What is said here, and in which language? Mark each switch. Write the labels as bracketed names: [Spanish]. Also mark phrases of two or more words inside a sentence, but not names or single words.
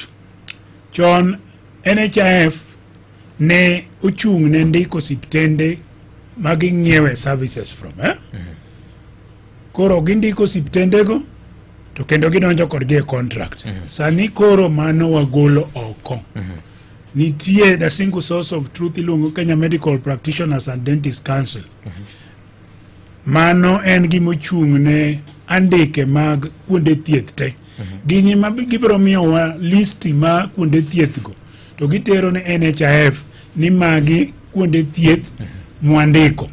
[Luo (Kenya and Tanzania)] Chon NHIF ne ochung' ne ndiko osiptende maging'iewe [English] services from. [Luo (Kenya and Tanzania)] Koro gindiko osiptendego to kendo gidonjo kodgi e contract. Sani koro mano wagolo oko. Nitie [English] the single source of truth [Luo (Kenya and Tanzania)] iluongo Kenya Medical Practitioners and Dentists Council. Mano en gima ochung' ne andike mag kuonde thieth te. Gini ma gibiro miyowa listi ma kuonde thieth go to gitero ne NHIF ni magi kuonde thieth mwandiko.